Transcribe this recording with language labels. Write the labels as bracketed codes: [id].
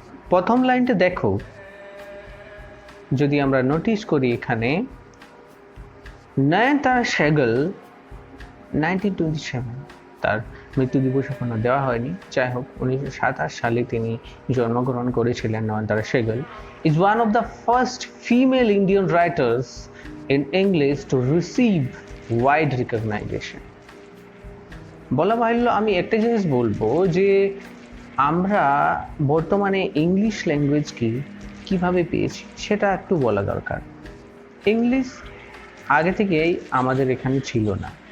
[bn] প্রথম লাইনটা দেখো, যদি আমরা নোটিস করি এখানে নয়নতারা সেহগাল 1927, তার মৃত্যু দিবস এখনো দেওয়া হয়নি। যাই হোক, 1927 সালে তিনি জন্মগ্রহণ করেছিলেন। [en] Nayantara Sahgal is one of the first female Indian writers in English to receive wide recognition. [bn] বলা বাহুল্য, আমি একটা জিনিস বলবো যে আমরা বর্তমানে ইংলিশ ল্যাঙ্গুয়েজকে কিভাবে পেয়েছি সেটা একটু বলা দরকার। ইংলিশ আগে থেকেই আমাদের এখানে ছিল না।